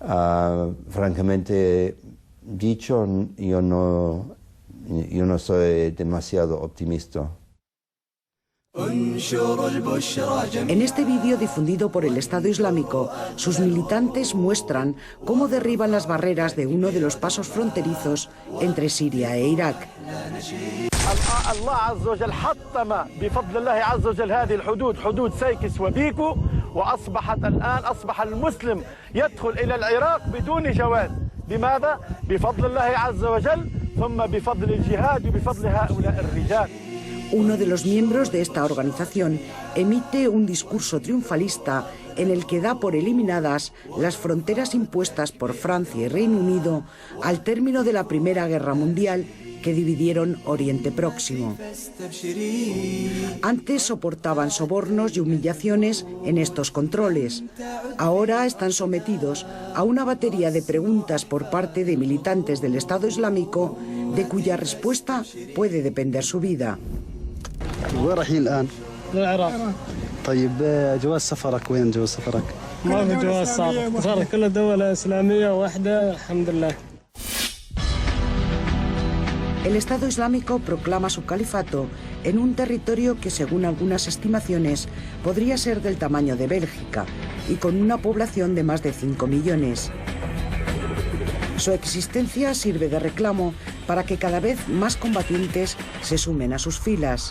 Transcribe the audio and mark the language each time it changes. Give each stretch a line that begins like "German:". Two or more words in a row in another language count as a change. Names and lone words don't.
Spanish: Francamente dicho, yo no soy demasiado optimista. En este vídeo difundido por el Estado Islámico, sus militantes muestran cómo derriban las barreras de uno de los pasos fronterizos entre Siria e Irak.
Arabic: الله عز وجل حطم بفضل الله عز وجل هذه الحدود حدود سيكس وبيكو وأصبحت الآن أصبح المسلم يدخل إلى العراق بدون جواز. بماذا؟ بفضل الله عز وجل ثم بفضل الجهاد وبفضل هؤلاء الرجال.
Spanish: Uno de los miembros de esta organización emite un discurso triunfalista en el que da por eliminadas las fronteras impuestas por Francia y Reino Unido al término de la Primera Guerra Mundial, que dividieron Oriente Próximo. Antes soportaban sobornos y humillaciones en estos controles. Ahora están sometidos a una batería de preguntas por parte de militantes del Estado Islámico, de cuya respuesta puede depender su vida.
Arabic: وين رايحين الآن؟ للعراق. طيب جواز سفرك وين جواز سفرك؟ ما في جواز سفر كل دولة إسلامية واحدة الحمد لله.
Spanish: El Estado Islámico proclama su califato en un territorio que, según algunas estimaciones, podría ser del tamaño de Bélgica y con una población de más de 5 millones. Su existencia sirve de reclamo para que cada vez más combatientes se sumen a sus filas.